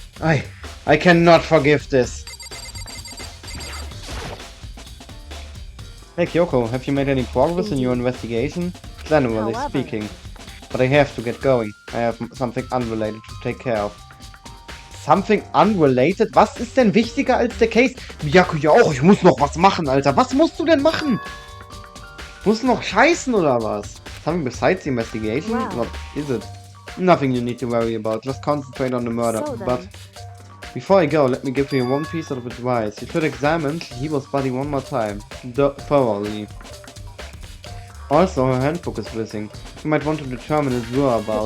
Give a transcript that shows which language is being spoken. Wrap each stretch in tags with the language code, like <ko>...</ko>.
<en>I cannot forgive this. Hey Kyoko, have you made any progress in your investigation? Generally However. speaking. But I have to get going. I have something unrelated to take care of. Something unrelated?</en> <de>Was ist denn wichtiger als der Case? Miyako ja auch, ich muss noch was machen, Alter. Was musst du denn machen? Musst du noch scheißen oder was?</de> <en>Something besides the investigation? Wow. What is it? Nothing you need to worry about. Just concentrate on the murder. So then. But before I go, let me give you one piece of advice. You should examine Shihiro's body one more time. Thoroughly. Also, her handbook is missing. You might want to determine its whereabouts.</en>